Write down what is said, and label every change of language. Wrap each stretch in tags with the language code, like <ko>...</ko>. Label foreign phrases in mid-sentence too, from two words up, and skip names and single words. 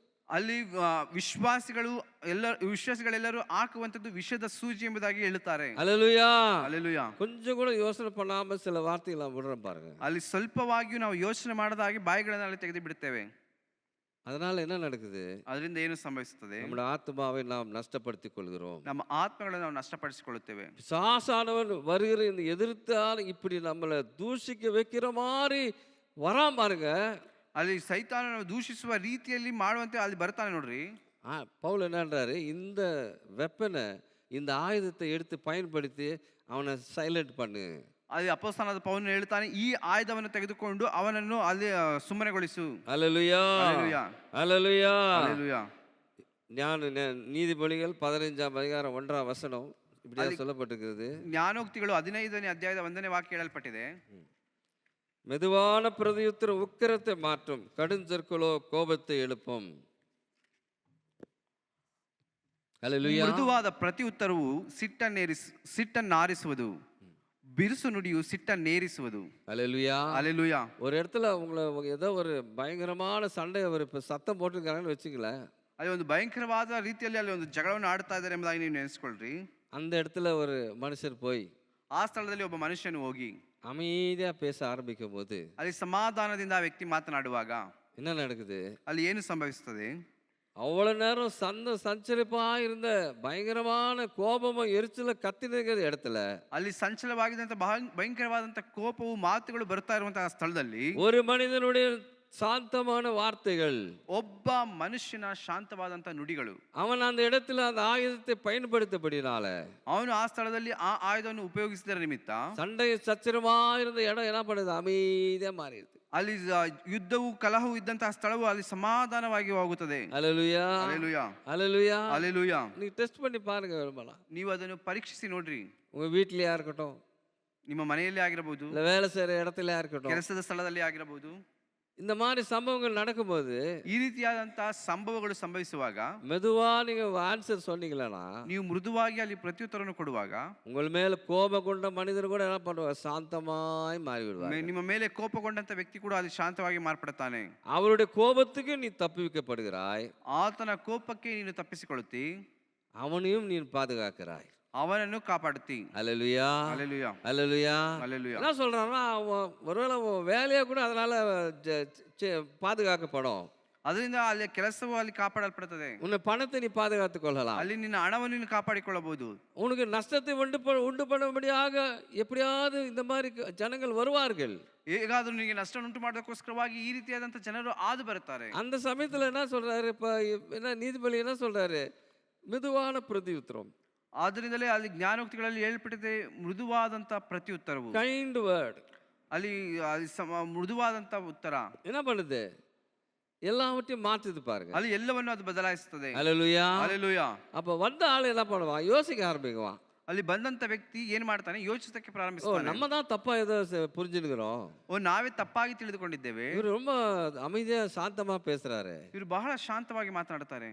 <kn>ಅಲ್ಲಿ ವಿಶ್ವಾಸಿಗಳೆಲ್ಲರೂ ಹಾಕುವಂತದ್ದು ವಿಷದ ಸೂಜಿ ಎಂಬುದಾಗಿ ಹೇಳುತ್ತಾರೆ.</kn> <ta>அல்லேலூயா.</ta> <kn>ಹಲ್ಲೆಲೂಯಾ.</kn> <ta>கொஞ்சம் கூட யோசனை பண்ணாம சில வார்த்தைகள் நான் விடுறேன் பாருங்க.</ta> <kn>ಅಲ್ಲಿ ಸ್ವಲ್ಪವಾಗಿಯೂ ನಾವು ಯೋಚನೆ ಮಾಡದಾಗಿ ಬಾಯಿಗಳನ್ನು ಅಲ್ಲಿ ತೆಗೆದು ಬಿಡುತ್ತೇವೆ.</kn> <ta>அதனால என்ன நடக்குது?</ta> <kn>ಅದರಿಂದ ಏನು ಸಂಭವಿಸುತ್ತದೆ?</kn> <ta>நம்முடைய ஆத்மாவை நாம் நஷ்டப்படுத்திக் கொள்கிறோம்.</ta> <kn>ನಮ್ಮ ಆತ್ಮಗಳನ್ನು ನಾವು ನಷ್ಟಪಡಿಸಿಕೊಳ್ಳುತ್ತೇವೆ.</kn> <ta>பிசாசானவன் வருகிற இந்த எதிர்த்தால் இப்படி நம்மளை தூஷிக்க வைக்கிற மாதிரி வராம பாருங்க.</ta> <kn>ಅಲ್ಲಿ ಸೈತಾನನು ದೂಷಿಸುವ ರೀತಿಯಲ್ಲಿ ಮಾಡುವಂತೆ ಅಲ್ಲಿ ಬರ್ತಾನೆ ನೋಡ್ರಿ.</kn> <ta>பவுல் என்னன்றாரு, இந்த வெப்பனை, இந்த ஆயுதத்தை எடுத்து பயன்படுத்தி அவனை சைலண்ட் பண்ணு.</ta> <kn>ಅಲ್ಲಿ ಅಪೊಸ್ತಲನಾದ ಪೌಲನು ಹೇಳ್ತಾನೆ, ಈ ಆಯುಧವನ್ನು ತೆಗೆದುಕೊಂಡು ಅವನನ್ನು ಅಲ್ಲಿ ಸುಮ್ಮನೆಗೊಳಿಸು.</kn> <ta>அல்லேலூயா.</ta> <kn>ಹಲ್ಲೆಲೂಯಾ.</kn> <ta>அல்லேலூயா.</ta> <kn>ಹಲ್ಲೆಲೂಯಾ.</kn> <ta>நீதிபதிகள் 15ஆம் அதிகாரம் 1ஆம் வசனம் இப்படியா சொல்லப்பட்டிருக்கிறது.</ta> <kn>ಜ್ಞಾನೋಕ್ತಿಗಳು 15ನೇ ಅಧ್ಯಾಯದ 1ನೇ ವಾಕ್ಯ ಹೇಳಲ್ಪಟ್ಟಿದೆ.</kn> <ta>மெதுவான பிரதியுத்தர உக்கிரத்தை மாற்றும், கடுஞ்சொற்களோ கோபத்தை எழுப்பும். அல்லேலூயா.</ta> <kn>ಮೃದುವಾದ ಪ್ರತಿ ಉತ್ತರವು ಸಿಟ್ಟನ್ನಾರಿಸುವುದು, ಬಿರುಸು ನುಡಿಯು ಸಿಟ್ಟನ್ನೇರಿಸುವುದು.</kn> <ta>அல்லேலூயா.</ta> <kn>ಹಲ್ಲೆಲೂಯಾ.</kn> <ta>ஒரு இடத்துல உங்களை ஏதோ ஒரு பயங்கரமான சண்டை அவர் இப்ப சத்தம் போட்டிருக்காங்கன்னு வச்சுங்களேன்.</ta> <kn>ಅಲ್ಲಿ ಒಂದು ಭಯಂಕರವಾದ ರೀತಿಯಲ್ಲಿ ಅಲ್ಲಿ ಒಂದು ಜಗಳವನ್ನು ಆಡ್ತಾ ಇದ್ದಾರೆ ಎಂಬುದಾಗಿ ನೀವು ನೆನೆಸ್ಕೊಳ್ರಿ.</kn> <ta>அந்த இடத்துல ஒரு மனுஷர் போய்</ta> <kn>ಆ ಸ್ಥಳದಲ್ಲಿ ಒಬ್ಬ ಮನುಷ್ಯನು ಹೋಗಿ</kn> <ta>அமைதியா பேச ஆரம்பிக்கும் போது</ta> <kn>ಅಲ್ಲಿ ಸಮಾಧಾನದಿಂದ ಆ ವ್ಯಕ್ತಿ ಮಾತನಾಡುವಾಗ</kn> <ta>என்ன நடக்குது?</ta> <kn>ಅಲ್ಲಿ ಏನು ಸಂಭವಿಸುತ್ತದೆ?</kn> <ta>அவ்வளவு நேரம் சஞ்சரிப்பா இருந்த பயங்கரமான கோபமும் எரிச்சல கத்தினுங்கிற இடத்துல</ta> <kn>ಅಲ್ಲಿ ಸಂಚಲವಾಗಿದ್ದಂತ ಭಯಂಕರವಾದಂತ ಕೋಪವು ಮಾತುಗಳು ಬರ್ತಾ ಇರುವಂತಹ ಸ್ಥಳದಲ್ಲಿ</kn> <ta>ஒரு மனிதனுடைய சாந்தமான வார்த்தைகள்,</ta> <kn>ಒಬ್ಬ ಮನುಷ್ಯನ ಶಾಂತವಾದಂತ ನುಡಿಗಳು,</kn> <ta>அவன் அந்த இடத்துல அந்த ஆயுதத்தை பயன்படுத்தபடினால</ta> <kn>ಅವನು ಆ ಸ್ಥಳದಲ್ಲಿ ಆ ಆಯುಧವನ್ನು ಉಪಯೋಗಿಸಿದ ನಿಮಿತ್ತ</kn> <ta>சண்டை சச்சரமா இருந்த இடம் என்ன பண்ணுது? அமைதியா மாறிடுது.</ta> <kn>ಅಲ್ಲಿ ಯುದ್ಧವು ಕಲಹವು ಇದ್ದಂತಹ ಸ್ಥಳವು ಅಲ್ಲಿ ಸಮಾಧಾನವಾಗಿ ಹೋಗುತ್ತದೆ.</kn> <ta>அல்லேலூயா.</ta> <kn>ಹಲ್ಲೆಲೂಯಾ.</kn> <ta>அல்லேலூயா.</ta> <kn>ಹಲ್ಲೆಲೂಯಾ.</kn> <ta>நீங்க டெஸ்ட் பண்ணி பாருங்க விரும்பலாம்.</ta> <kn>ನೀವು ಅದನ್ನು ಪರೀಕ್ಷಿಸಿ ನೋಡ್ರಿ.</kn> <ta>உங்க வீட்லயா இருக்கட்டும்,</ta> <kn>ನಿಮ್ಮ ಮನೆಯಲ್ಲಿ ಆಗಿರಬಹುದು,</kn> <ta>இல்ல வேலை செய்யற இடத்துலயா இருக்கட்டும்,</ta> <kn>ಕೆಲಸದ ಸ್ಥಳದಲ್ಲಿ ಆಗಿರಬಹುದು.</kn> <ta>இந்த மாதிரி சம்பவங்கள் நடக்கும்போது</ta> <kn>ಈ ರೀತಿಯಾದಂತಹ ಸಂಭವಗಳು ಸಂಭವಿಸುವಾಗ</kn> <ta>மெதுவா நீங்க ஆன்சர் சொன்னீங்களா,</ta> <kn>ನೀವು ಮೃದುವಾಗಿ ಅಲ್ಲಿ ಪ್ರತ್ಯುತ್ತರವನ್ನು ಕೊಡುವಾಗ</kn> <ta>உங்கள் மேல கோபம் கொண்ட மனிதர் கூட என்ன பண்ணுவார்? சாந்தமாய் மாறி விடுவார்.</ta> <kn>ನಿಮ್ಮ ಮೇಲೆ ಕೋಪಗೊಂಡಂತ ವ್ಯಕ್ತಿ ಕೂಡ ಅಲ್ಲಿ ಶಾಂತವಾಗಿ ಮಾರ್ಪಡುತ್ತಾನೆ.</kn> <ta>அவருடைய கோபத்துக்கு நீ தப்புவிக்கப்படுகிறாய்,</ta> <kn>ಆತನ ಕೋಪಕ್ಕೆ ನೀನು ತಪ್ಪಿಸಿಕೊಳ್ಳುತ್ತಿ,</kn> <ta>அவனையும் நீ பாதுகாக்கிறாய்.</ta> <kn>ಅವನನ್ನು ಕಾಪಾಡುತ್ತಿ.</kn> <ta>அல்லேலூயா.</ta> <kn>ಹಲ್ಲೆಲೂಯಾ.</kn> <ta>அல்லேலூயா.</ta> <kn>ಹಲ್ಲೆಲೂಯಾ.</kn> <ta>என்ன சொல்றான்னா, ஒருவேளை வேலையை கூட அதனால பாதுகாக்கப்படும்.</ta> <kn>ಅದರಿಂದ ಅಲ್ಲಿ ಕೆಲಸವು ಅಲ್ಲಿ ಕಾಪಾಡಲ್ಪಡುತ್ತದೆ.</kn> <ta>உன்னை பணத்தை நீ பாதுகாத்துக் கொள்ளலாம்.</ta> <kn>ಅಲ್ಲಿ ನಿನ್ನ ಹಣವನ್ನು ನೀನು ಕಾಪಾಡಿಕೊಳ್ಳಬಹುದು.</kn> <ta>உனக்கு நஷ்டத்தை உண்டு பண்ணும்படியாக எப்படியாவது இந்த மாதிரி ஜனங்கள் வருவார்கள்.</ta> <kn>ಹೇಗಾದ್ರೂ ನಿನಗೆ ನಷ್ಟ ಉಂಟು ಮಾಡೋದಕ್ಕೋಸ್ಕರವಾಗಿ ಈ ರೀತಿಯಾದಂತ ಜನರು ಆದು ಬರುತ್ತಾರೆ.</kn> <ta>அந்த சமயத்துல என்ன சொல்றாரு? இப்ப என்ன நீதிபதி என்ன சொல்றாரு? மெதுவான பிரதியுத்தரம்.</ta> <kn>ಆದ್ದರಿಂದಲೇ ಅಲ್ಲಿ ಜ್ಞಾನೋಕ್ತಿಗಳಲ್ಲಿ ಹೇಳ್ಬಿಟ್ಟಿದೆ, ಮೃದುವಾದಂತ ಪ್ರತ್ಯುತ್ತರವು,</kn> <en>kind word.</en> <kn>ಅಲ್ಲಿ ಮೃದುವಾದಂತ ಉತ್ತರ</kn> <ta>என்ன பண்ணுது? எல்லாவற்றையும் மாத்துது பாருங்க.</ta> <kn>ಅಲ್ಲಿ ಎಲ್ಲವನ್ನು ಅದು ಬದಲಾಯಿಸುತ್ತದೆ.</kn> <ta>அல்லேலூயா.</ta> <kn>ಹಲ್ಲೆಲೂಯಾ.</kn> <ta>அப்ப வந்த ஆள் என்ன பண்ணுவான்? யோசிக்க ஆரம்பிக்குவான்.</ta> <kn>ಅಲ್ಲಿ ಬಂದಂತ ವ್ಯಕ್ತಿ ಏನ್ ಮಾಡ್ತಾನೆ? ಯೋಚಿಸಕ್ಕೆ</kn> <ta>ஓ,</ta> <kn>ಪ್ರಾರಂಭಿಸ್ತಾನೆ.</kn> <ta>நம்ம தான் தப்பா ஏதோ புரிஞ்சுக்கிறோம்.</ta> <kn>ನಾವೇ ತಪ್ಪಾಗಿ ತಿಳಿದುಕೊಂಡಿದ್ದೇವೆ.</kn> <ta>இவர் ரொம்ப அமைதியா சாந்தமா பேசுறாரு.</ta> <kn>ಇವರು ಬಹಳ ಶಾಂತವಾಗಿ ಮಾತನಾಡುತ್ತಾರೆ.</kn>